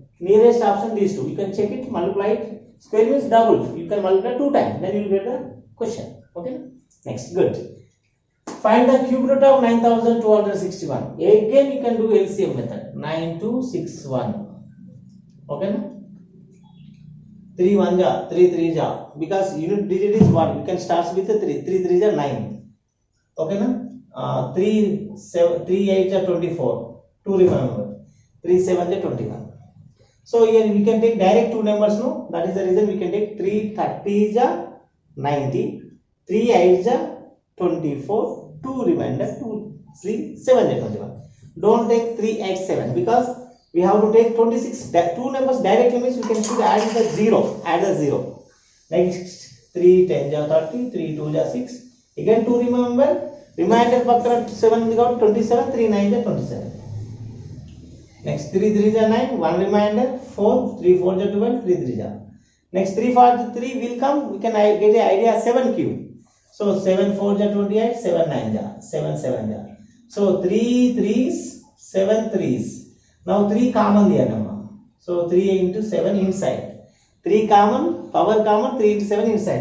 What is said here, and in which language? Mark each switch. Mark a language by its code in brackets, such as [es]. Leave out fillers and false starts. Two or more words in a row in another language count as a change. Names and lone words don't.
[en] Nearest option these two. You can check it, multiply it. Square means double. You can multiply 2 times. Then you will get the question. Okay. Next, good. Find the cube root of 9261. Again you can do LCM method. 9261. Okay. 3 1 ja, 3 3 ja, because unit digit is 1, you can start with the 3, 3 3 ja 9. Okay na? 3 7 3 8 ja 24, 2 remember, 3 7 ja 21. So here we can take direct two numbers, no, that is the reason we can take 3 30 ja 90, 3 8 ja 24, 2 remainder, 2 3 7 ja 21. Don't take 3 8 7 because we have to take 26. Two numbers directly means we can should add the 0, add the 0. Next 3 10 ja 30, 3 2 ja 6, again 2 remember, remainder pakkana 7 got 27, 3 9 ja 27. Next 3 3 ja 9, 1 remainder, 4 3 4 ja 12, 3 3 ja. Next 3 4 3 will come, we can get the idea 7 cube. So 7 4 ja 28, 7 9 ja 7 7 ja. So 3 3s, 7 3s. Now 3 common here nama. So 3 into 7 inside. 3 common, power common, 3 into 7 inside.